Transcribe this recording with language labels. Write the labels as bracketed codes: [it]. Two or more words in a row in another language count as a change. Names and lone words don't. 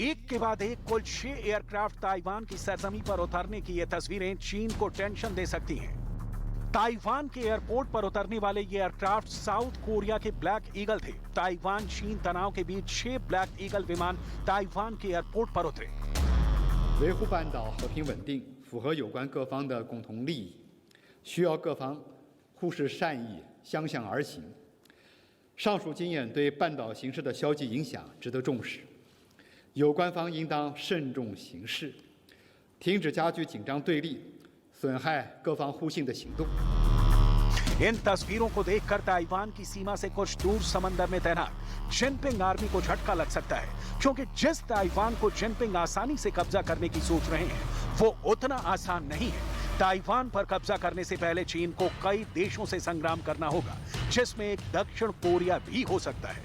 [hi] के बाद एक कुल 6 एयरक्राफ्ट ताइवान की सरजमी पर उतरने की ये तस्वीरें चीन को टेंशन दे सकती हैं। ताइवान के एयरपोर्ट पर उतरने वाले ये एयरक्राफ्ट साउथ कोरिया के ब्लैक ईगल थे। ताइवान चीन तनाव के बीच 6 ब्लैक ईगल विमान ताइवान के एयरपोर्ट पर उतरे। [zh] 维护半岛和平稳定符合有关各方的共同利益，需要各方互视善意，相向而行。上述经验对半岛形势的消极影响值得重视，有关方应当慎重行事，停止加剧紧张对立、损害各方互信的行动。 [hi] इन तस्वीरों को देखकर ताइवान की सीमा से कुछ दूर समंदर में तैनात जिनपिंग आर्मी को झटका लग सकता है, क्योंकि जिस ताइवान को जिनपिंग आसानी से कब्जा करने की सोच रहे हैं वो उतना आसान नहीं है। ताइवान पर कब्जा करने से पहले चीन को कई देशों से संग्राम करना होगा, जिसमें एक दक्षिण कोरिया भी हो सकता है।